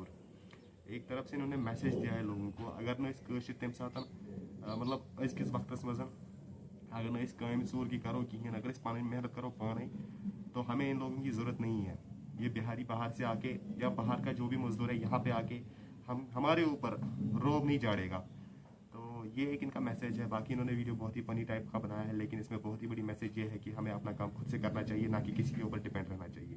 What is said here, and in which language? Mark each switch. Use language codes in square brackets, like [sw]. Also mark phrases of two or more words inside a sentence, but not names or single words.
[hi] एक तरफ से इन्होंने मैसेज दिया है लोगों को, [ks] अगर न कशर तम सात मतलब अजकिस वक्तस मज अगर न कामसूर की करो कहें, अगर पन मेहनत करो पाने [hi] तो हमें इन लोगों की ज़रूरत नहीं है। ये बिहारी बाहर से आके या बाहर का जो भी मजदूर है यहाँ पे आके हमारे ऊपर रोब नहीं झाड़ेगा। तो ये एक इनका मैसेज है। बाकी इन्होंने वीडियो बहुत ही [en] funny type [hi] का बनाया है, लेकिन इसमें बहुत ही बड़ी मैसेज ये है कि हमें अपना काम खुद से करना चाहिए, ना कि किसी के ऊपर डिपेंड रहना चाहिए।